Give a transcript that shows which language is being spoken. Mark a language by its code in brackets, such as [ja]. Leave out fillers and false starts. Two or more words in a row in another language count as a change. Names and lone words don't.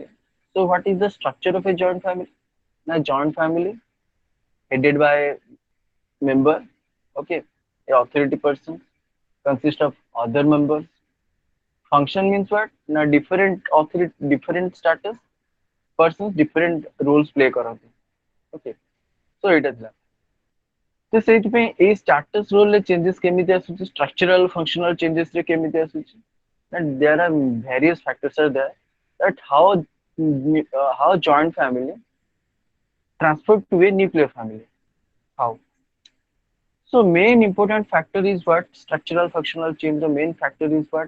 [en] So what is the structure of a joint family? Now joint family headed by member, okay, a authority person consists of other members. Function means what? Now different authority, different status persons, different roles play କରନ୍ତି. Okay, so [or] ଏଇଟା ଥିଲା. ତ ସେଇଥିପାଇଁ ଏଇ [en] status role [or] ରେ changes କେମିତି ଆସୁଛି, [en] structural functional changes [or] ରେ କେମିତି ଆସୁଛି? [en] And there are various factors are there that how joint family transferred to a nuclear family. How? So main important factor is what? Structural functional change. The main factor is what?